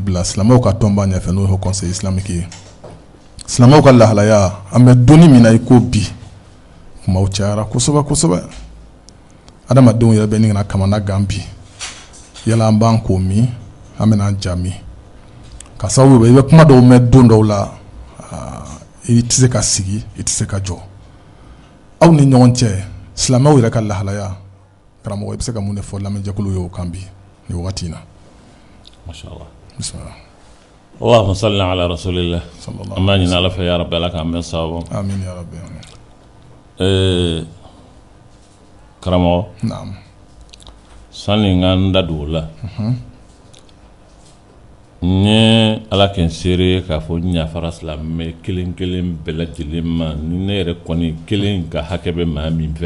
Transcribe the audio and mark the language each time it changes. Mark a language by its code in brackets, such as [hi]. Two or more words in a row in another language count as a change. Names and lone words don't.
[bm] bila silamɛw ka tɔnba ɲɛfɛ n'o ye [fr] Haut Conseil islamique [bm] ye silamɛw ka lahalaya an bɛ donni min na i ko bi kumaw cayara kosɛbɛ kosɛbɛ adamadenw yɛrɛ bɛ nin kana kamana gan bi yala an b'an ko min an bɛna an ja min ka sababu i bɛ kuma dɔw mɛn don dɔw la i tɛ se ka sigi i tɛ se ka jɔ aw ni ɲɔgɔn cɛ silamɛw yɛrɛ ka lahalaya karamɔgɔ i bɛ se ka mun de fɔ lamɛnjɛkulu ye o kan bi nin wagati in na mashallah bismillah [ar] اللهم صل على رسول الله [bm] amma ɲini Ala fɛ [ar] يا رب [bm] Ala k'an bɛn sababu [ar] آمين يا رب آمين [bm] karamɔgɔ naam sani n ka n da don o la n ye Ala kɛ n seere ye k'a fɔ n yafara silamɛ kelen kelen bɛɛ lajɛlen ma ni ne yɛrɛ kɔni kelen ka hakɛ bɛ maa min fɛ